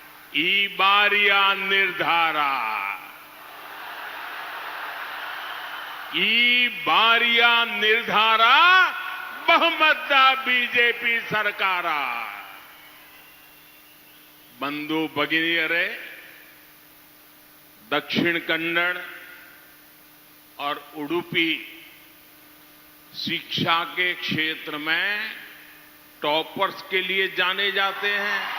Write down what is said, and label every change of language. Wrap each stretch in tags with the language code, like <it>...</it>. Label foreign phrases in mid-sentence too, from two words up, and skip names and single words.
<kn>ಈ ಬಾರಿಯ ನಿರ್ಧಾರ ಈ ಬಾರಿಯ ನಿರ್ಧಾರ ಬಹುಮತದ ಬಿಜೆಪಿ ಸರ್ಕಾರ ಬಂಧು ಭಗಿನಿಯರೇ</kn> <hi>दक्षिण कन्नड़ और उडुपी शिक्षा के क्षेत्र में टॉपर्स के लिए जाने जाते हैं।</hi>